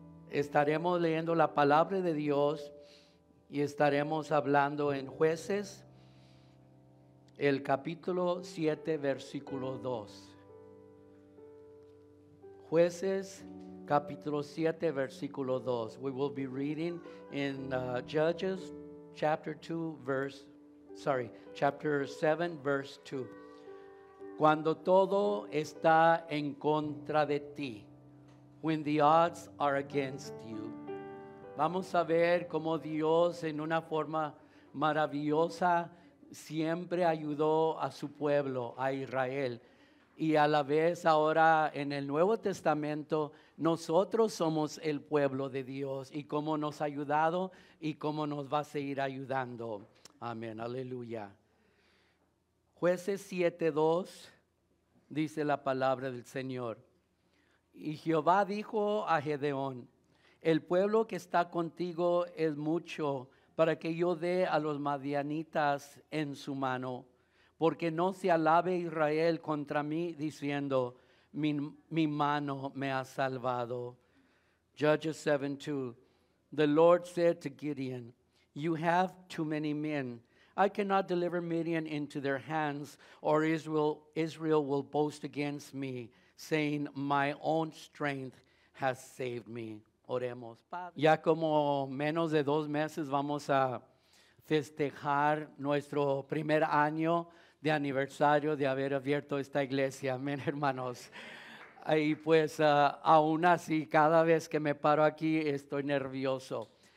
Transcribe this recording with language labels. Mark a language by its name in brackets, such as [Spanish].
[Spanish] Estaremos leyendo la palabra de Dios y estaremos hablando en Jueces, el capítulo 7, versículo 2. Jueces, capítulo 7, versículo 2. [English] We will be reading in Judges, chapter 7, verse 2. [Spanish] Cuando todo está en contra de ti, [English] when the odds are against you. [Spanish] Vamos a ver cómo Dios en una forma maravillosa siempre ayudó a su pueblo, a Israel. Y a la vez ahora en el Nuevo Testamento nosotros somos el pueblo de Dios y cómo nos ha ayudado y cómo nos va a seguir ayudando. Amén, aleluya. Jueces 7:2 dice la palabra del Señor. Y Jehová dijo a Gedeón: el pueblo que está contigo es mucho para que yo dé a los madianitas en su mano, porque no se alabe Israel contra mí diciendo, mi mano me ha salvado. [English] Judges 7:2. The Lord said to Gideon, you have too many men. I cannot deliver Midian into their hands, or Israel will boast against me, saying, my own strength has saved me. [Spanish] Oremos. Ya como menos de 2 meses vamos a festejar nuestro primer año de aniversario de haber abierto esta iglesia. Amén, hermanos. Y pues aún así, cada vez que me paro aquí estoy nervioso.